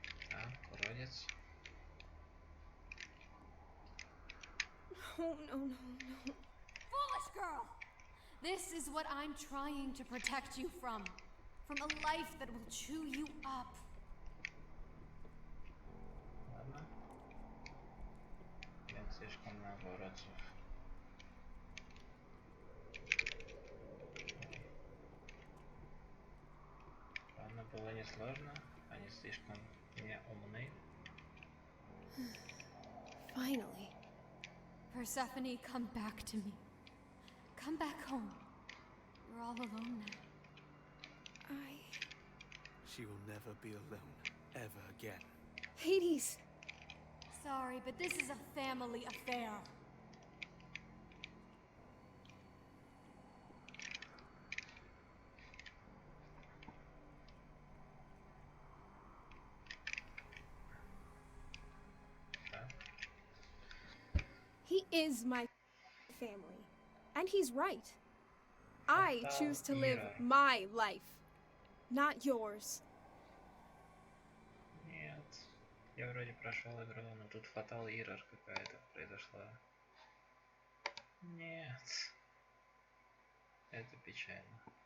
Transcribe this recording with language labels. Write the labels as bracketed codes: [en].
[ru] Так, уродец. [en] No, no, no, no. Foolish girl! This is what I'm trying to protect you from. From a life that will chew you up. [ru] Ладно. Блин, слишком много уродцев. Ладно, было несложно. Они слишком не умны. [en] Finally. Persephone, come back to me. Come back home. We're all alone now. She will never be alone, ever again. Hades! Sorry, but this is a family affair. He is my family. And he's right. I choose to live my life, not yours. [ru] Нет. Я вроде прошел игру, но тут фатал эррор какая-то произошла. Нет. Это печально.